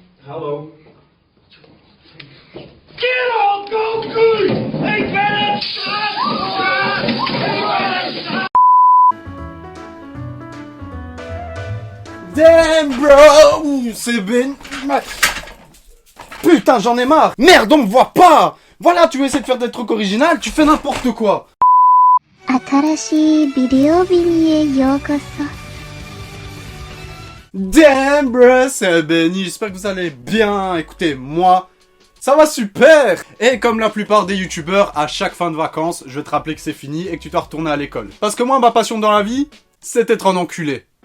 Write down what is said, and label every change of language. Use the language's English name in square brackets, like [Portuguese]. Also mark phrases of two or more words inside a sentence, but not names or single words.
[English] Hello. Get on, Goku! Hey, better Damn bro, [French] c'est ben... Putain, j'en ai marre. Merde, on me voit pas. Voilà, tu veux essayer de faire des trucs originaux, tu fais n'importe quoi. [Japanese] 新しいビデオビニへようこそ。 [English] Damn bro, [French] c'est Benny, j'espère que vous allez bien. Écoutez, moi, ça va super. Et comme la plupart des youtubeurs, à chaque fin de vacances, je vais te rappeler que c'est fini et que tu dois retourner à l'école. Parce que moi, ma passion dans la vie, c'est être un enculé.